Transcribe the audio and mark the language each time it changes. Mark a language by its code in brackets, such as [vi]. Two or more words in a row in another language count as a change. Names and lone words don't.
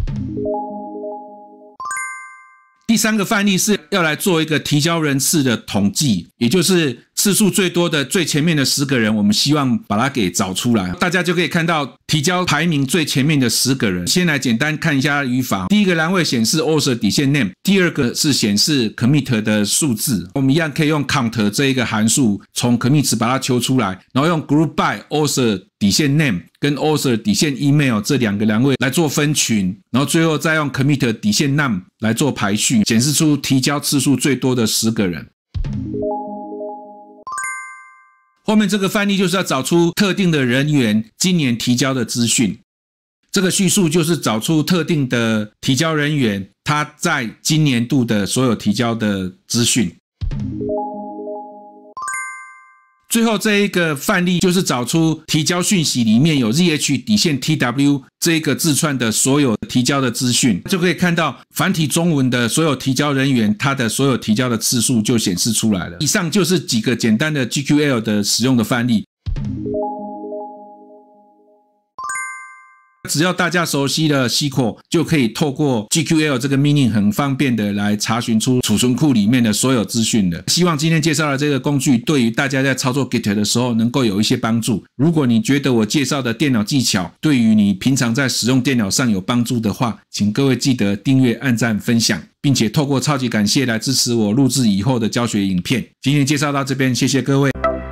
[zh] 第三個範例是要來做一個提交人次的統計，也就是次數最多的最前面的10個人，我們希望把它給找出來。大家就可以看到提交排名最前面的10個人。先來簡單看一下語法。第一個欄位顯示 author 底線 name， 第二個是顯示 commit 的數字。我們一樣可以用 count 這一個函數從 commit 把它求出來，然後用 [en] group by author [zh] 底線 name 跟 author 底線 email 這兩個欄位來做分群，然後最後再用 commit 底線 num 來做排序，顯示出提交次數最多的10個人。後面這個範例就是要找出特定的人員今年提交的資訊，這個敘述就是找出特定的提交人員他在今年度的所有提交的資訊。最後這一個範例就是找出提交訊息裡面有 ZH 底線 TW 這一個字串的所有提交的資訊，就可以看到繁體中文的所有提交人員，他的所有提交的次數就顯示出來了。以上就是幾個簡單的 GQL 的使用的範例。只要大家熟悉了 SQL， 就可以透過 GQL 這個命令很方便的來查詢出儲存庫裡面的所有資訊了。希望今天介紹的這個工具對於大家在操作 Git 的時候能夠有一些幫助。如果你覺得我介紹的電腦技巧對於你平常在使用電腦上有幫助的話，請各位記得訂閱、按讚、分享，並且透過超級感謝來支持我錄製以後的教學影片。今天介紹到這邊，謝謝各位。